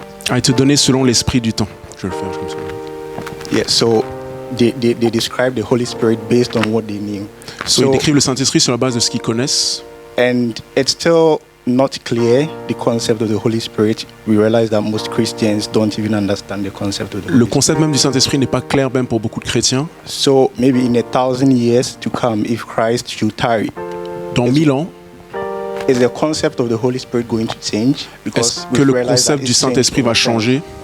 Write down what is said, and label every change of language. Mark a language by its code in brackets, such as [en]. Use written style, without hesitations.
[fr] a été donnée selon l'esprit du temps. Je vais le faire comme ça. [en] Yeah, so they describe the Holy Spirit based on what they knew. [fr] So ils décrivent le Saint-Esprit sur la base de ce qu'ils connaissent. [en] And it's still not clear, the concept of the Holy Spirit. We realize that most Christians don't even understand the concept of the Holy Spirit. [fr] Le concept même du Saint-Esprit n'est pas clair même pour beaucoup de chrétiens. [en] So maybe in 1,000 years to come, if Christ should tarry, [fr] dans 1000 ans, [en] is the concept of the Holy Spirit going to change? [fr] Est-ce que le concept du Saint-Esprit va changer?